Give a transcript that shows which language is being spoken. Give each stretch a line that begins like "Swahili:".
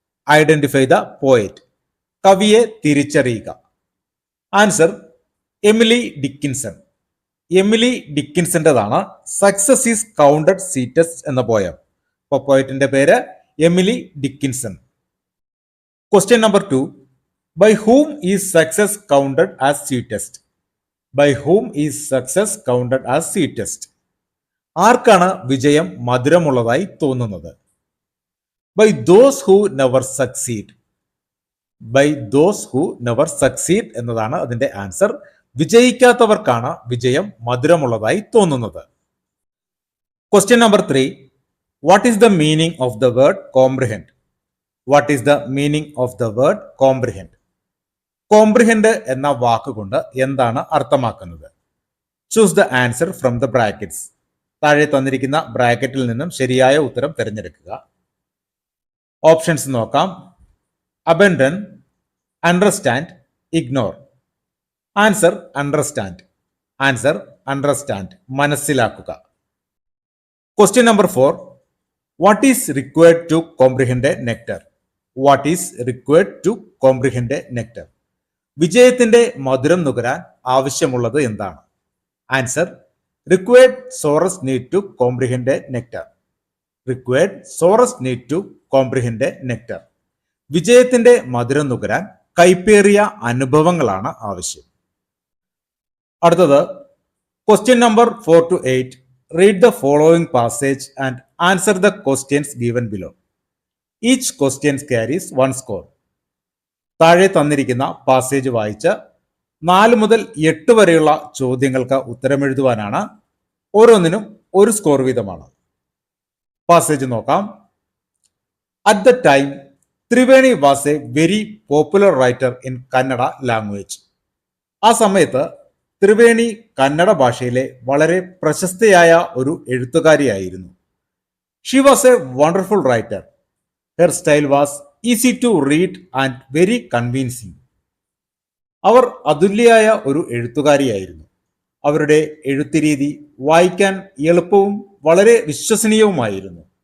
English: Identify the poet.
Malayalam: കവിയെ തിരിച്ചറിയുക. Answer Emily Dickinson. Emily ഡിക്കിൻസന്റേതാണ്
English: success is counted sweetest
Malayalam: എന്ന poem. അപ്പോൾ പോയറ്റിന്റെ പേര് Emily Dickinson.
English: Question number 2. By whom is success counted as sweetest? By whom is success counted as sweetest?
Malayalam: ആർക്കാണ് വിജയം മധുരമുള്ളതായി തോന്നുന്നത്?
English: By those who never succeed. By those who never succeed
Malayalam: എന്നതാണ് അതിന്റെ answer. വിജയിക്കാത്തവർക്കാണ് വിജയം മധുരമുള്ളതായി തോന്നുന്നത്.
English: Question number 3. What is the meaning of the word comprehend? What is the meaning of the word comprehend?
Malayalam: Comprehend എന്ന വാക്കുകൊണ്ട് എന്താണ് അർത്ഥമാക്കുന്നത്?
English: Choose the answer from the brackets.
Malayalam: താഴെ തന്നിരിക്കുന്ന ബ്രാക്കറ്റിൽ നിന്നും ശരിയായ ഉത്തരം തിരഞ്ഞെടുക്കുക.
English: options
Malayalam: നോക്കാം.
English: Abandon, understand, ignore. Answer understand. Answer understand,
Malayalam: മനസ്സിലാക്കുക.
English: Question number 4. What is required to comprehend a nectar? What is required to comprehend a nectar?
Malayalam: വിജയത്തിന്റെ മധുരം നുകരാൻ ആവശ്യമുള്ളത് എന്താണ്?
English: Answer required source need to comprehend a nectar. Required source need to comprehend a nectar.
Malayalam: വിജയത്തിന്റെ മധുരം നുകരാൻ കൈപ്പേറിയ അനുഭവങ്ങളാണ് ആവശ്യം. അടുത്തത് question number 4 to 8.
English: Read the following passage and answer the questions given below. Each question carries 1 score.
Malayalam: താഴെ തന്നിരിക്കുന്ന passage വായിച്ച് 4 മുതൽ 8 വരെയുള്ള ചോദ്യങ്ങൾക്ക് ഉത്തരമെഴുതുവാനാണ്. ഓരോന്നിനും 1 സ്കോർ വീതമാണ്. പാസേജ് നോക്കാം.
English: At the time, Triveni was a very popular writer in Kannada language.
Malayalam: ആ സമയത്ത് ത്രിവേണി കന്നഡ ഭാഷയിലെ വളരെ പ്രശസ്തയായ ഒരു എഴുത്തുകാരിയായിരുന്നു.
English: She was a wonderful writer. Her style was easy to read and very convincing.
Malayalam: അവർ അതുല്യയായ ഒരു എഴുത്തുകാരിയായിരുന്നു. അവരുടെ എഴുത്തുരീതി വായിക്കാൻ എളുപ്പവും വളരെ വിശ്വസനീയവുമായിരുന്നു.